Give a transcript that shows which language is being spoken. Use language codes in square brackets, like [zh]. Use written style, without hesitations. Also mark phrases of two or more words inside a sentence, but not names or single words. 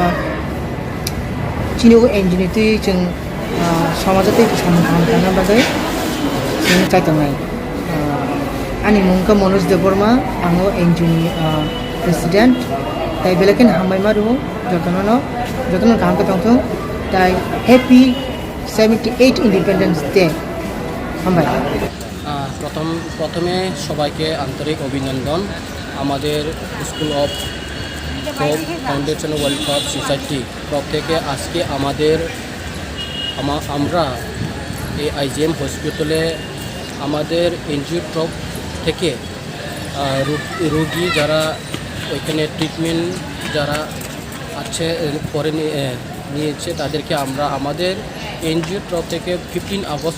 [trp] चिनि ओ एनजिओनि तुयै जों समाजतै सामुंतांना बागै जों चातियावनाय आनि मुंखा मनोज देबबर्मा आङो एनजिओनि प्रेसिडेन्ट ताइ बेलेकेन हामबाय मारु जतन गाहामखौ दंथों ताइ हेपि 78 [en] Independence Day. [trp] হামবাই। [bn] প্রথমে সবাইকে আন্তরিক অভিনন্দন। আমাদের স্কুল অফ হোপ ফাউন্ডেশন ওয়ার্ল্ড কাপ সোসাইটি তরফ থেকে আজকে আমরা এই আইজিএম হসপিটালে আমাদের এনজিও তরফ থেকে রোগী যারা ওইখানে ট্রিটমেন্ট যারা আছে করে নিয়েছে তাদেরকে আমরা আমাদের এনজিও তরফ থেকে 15 আগস্ট